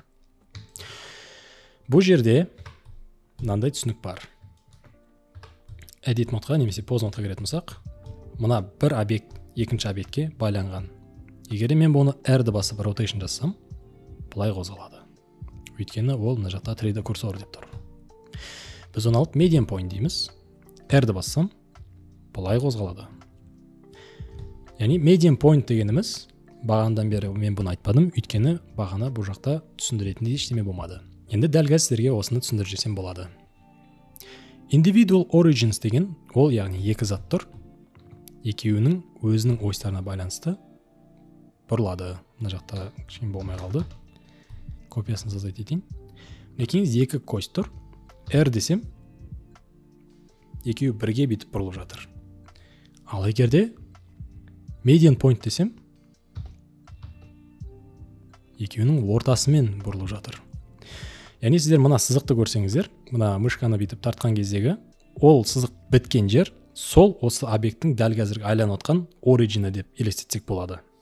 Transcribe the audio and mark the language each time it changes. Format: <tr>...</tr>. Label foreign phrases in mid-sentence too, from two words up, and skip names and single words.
<kk>Бұл жерде мынандай түсінік бар. Edit модқа немесе pause модқа кіретін болсақ, мына бір объект екінші объектке байланған. Егер мен бұны R-ді басып rotation жасасам, бұлай қозғалады. Өйткені ол мына жақта 3D курсор деп тұр. Біз оны алып</kk> <en>median point</en> <kk>дейміз. R-ді бассам, бұлай қозғалады. Яғни</kk> <en>median point</en> <kk>дегеніміз, бағанадан бері мен бұны айтпадым, өйткені бағана бұл жақта түсіндіретіндей ештеме болмады. Енді дәл қазір сіздерге осыны түсіндіріп жесем болады.</kk> <en>Individual origins</en> <kk>деген ол яғни екі зат тұр. Екеуінің өзінің ойыстарына байланысты бұрылады. Мына жақта кішкене болмай қалды. Копиясын создать етейін. Екеуіңіз екі кость тұр. R десем, екеуі бірге бітіп бұрылып жатыр. Ал егерде</kk> <en>median point</en> <kk>десем, екеуінің ортасымен бұрылып жатыр. Яғни сіздер мына сызықты көрсеңіздер, мына мышканы бүйтіп тартқан кездегі, ол сызық біткен жер, сол осы объекттің дәл қазір айланып отқан origin деп елестетсек болады.</kk>